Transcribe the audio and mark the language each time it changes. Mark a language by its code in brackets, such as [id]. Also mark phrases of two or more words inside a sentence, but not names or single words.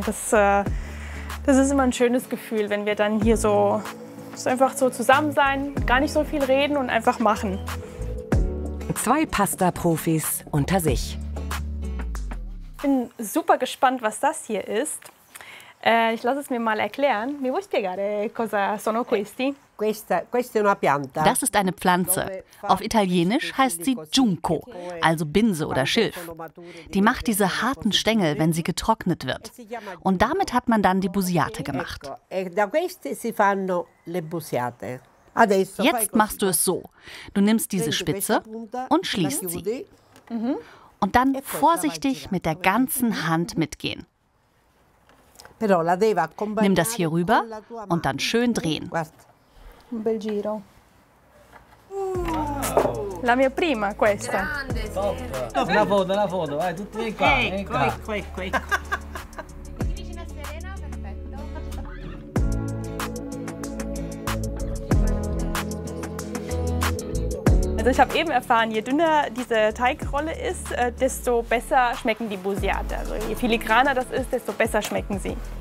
[de] Das ist immer ein schönes Gefühl, wenn wir dann hier so einfach so zusammen sein, gar nicht so viel reden und einfach machen. 2 Pasta-Profis unter sich. Ich bin super gespannt, was das hier ist. Ich lasse es mir mal erklären. [it] Mi vuoi spiegare cosa sono questi? [de] Das ist eine Pflanze. Auf Italienisch heißt sie Giunco, also Binse oder Schilf. Die macht diese harten Stängel, wenn sie getrocknet wird. Und damit hat man dann die Busiate gemacht. Jetzt machst du es so. Du nimmst diese Spitze und schließt sie. Und dann vorsichtig mit der ganzen Hand mitgehen. Nimm das hier rüber und dann schön drehen. [it] Un bel giro. La mia prima questa. Una foto, vai, tutti vieni qua. Ecco. [de] Also ich habe eben erfahren, je dünner diese Teigrolle ist, desto besser schmecken die Busiate. Also je filigraner das ist, desto besser schmecken sie.